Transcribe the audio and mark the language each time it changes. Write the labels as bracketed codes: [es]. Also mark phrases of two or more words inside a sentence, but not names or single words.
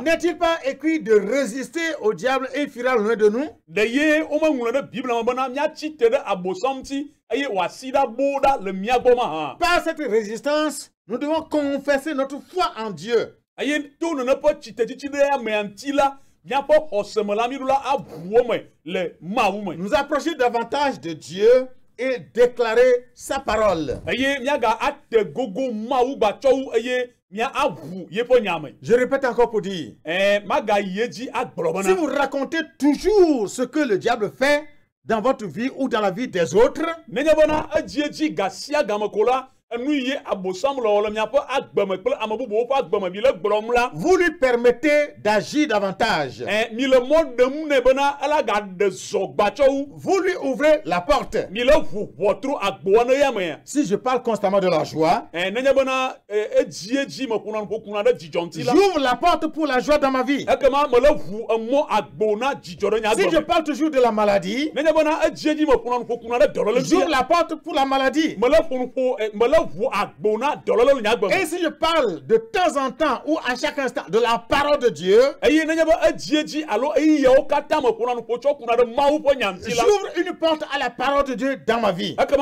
[fr] N'est-il pas écrit de résister au diable et il fuira loin de nous? [ee] Ɖe ye womeŋlɔ ɖe Biblia me bena míatsi te ɖe abosam ŋuti eye wòasi ɖa bo ɖa le mía gbɔ ma hã. [fr] Par cette résistance, nous devons confesser notre foi en Dieu. [ee] Eye to nene ƒe tsitetsitsi ɖe amea ŋuti la míaƒe xɔseme la mí ɖo la aʋuwo me le Mawu me. [fr] Nous approcher davantage de Dieu et déclarer sa parole. [ee] Eye míaga ate gogo Mawu gbatsɔwu eye mía aʋu yeƒe nya me. [fr] Je répète encore pour dire, [ee] Maga yi edzi agblɔ si bena [fr] vous racontez toujours ce que le diable fait dans votre vie ou dans la vie des autres, [ee] nenye bena edzi ga sia game ko la enu ye abosam le wɔ le miaƒe agbeme kple ame bubuwo ƒe agbeme mi le gblɔm la [fr] vous lui permettez d'agir davantage. [ee] mi le mɔ ɖem nɛ bena ela ga ɖe zɔ gbatsɔwu [fr] Vous lui ouvrez la porte. [ee] mi le ʋu ʋɔtro agboa ne ya mea [fr] Si je parle constamment de la joie, [ee] nenye bena edzi meƒona nuƒo kuna ɖe dzidzɔ ŋuti la [fr] j'ouvre la porte pour la joie dans ma vie. [ee] ekema me le ʋu emɔ agbo na dzidzɔ ɖe nya [fr] Si je [ee] agbe [fr] parle toujours de la maladie, [ee] nenye bena edzi meƒona nuƒo kuna ɖe dɔléle [fr] j'ouvre [ee] ŋuti [fr] la porte pour la maladie. [ee] me le [fr] Et si je parle de temps en temps ou à chaque instant de la parole de Dieu, j'ouvre une porte à la parole de Dieu dans ma vie.